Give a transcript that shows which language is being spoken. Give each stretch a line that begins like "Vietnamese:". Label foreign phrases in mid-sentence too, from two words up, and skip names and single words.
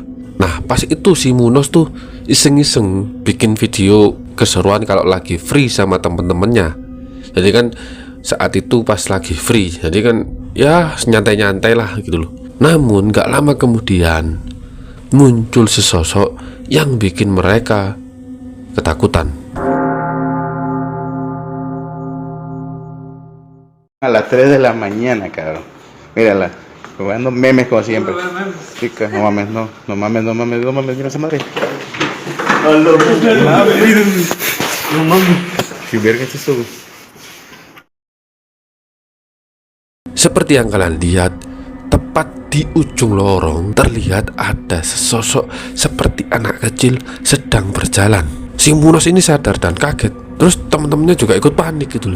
Indonesian: Nah, pas itu si Munos tuh iseng-iseng bikin video keseruan kalau lagi free sama temen-temennya. Jadi kan saat itu pas lagi free, jadi kan ya nyantai-nyantai lah gitu loh. Namun gak lama kemudian muncul sesosok yang bikin mereka ketakutan.
Spanish: A las 3 de la mañana, cabrón. Mírala, jugando memes como siempre. Chica, no mames, no mames, mira esa madre. No mames. Si verga es eso.
Indonesian: Seperti yang kalian lihat, tepat di ujung lorong terlihat ada sesosok seperti anak kecil sedang berjalan. Si Munos ini sadar dan kaget. Terus teman-temannya juga ikut panik gitu loh.